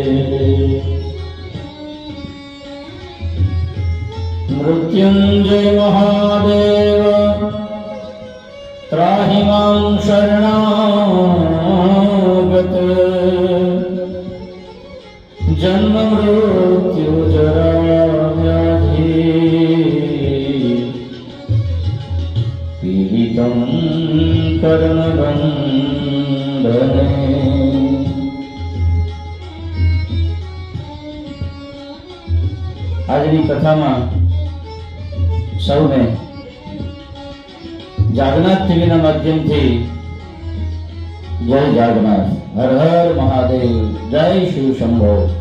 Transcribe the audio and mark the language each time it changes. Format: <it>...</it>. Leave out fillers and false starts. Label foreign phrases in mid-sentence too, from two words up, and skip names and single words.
<sa>मृत्युंजय महादेव त्राहि मां शरणागत। जन्म मृत्यु जरा व्याधि पीडितं कर्मबन्धने।</sa> <gu>આજની કથામાં સૌને જાગનાથ ટીવીના માધ્યમથી જય જાગનાથ, હર હર મહાદેવ, જય શિવ શંભો।</gu>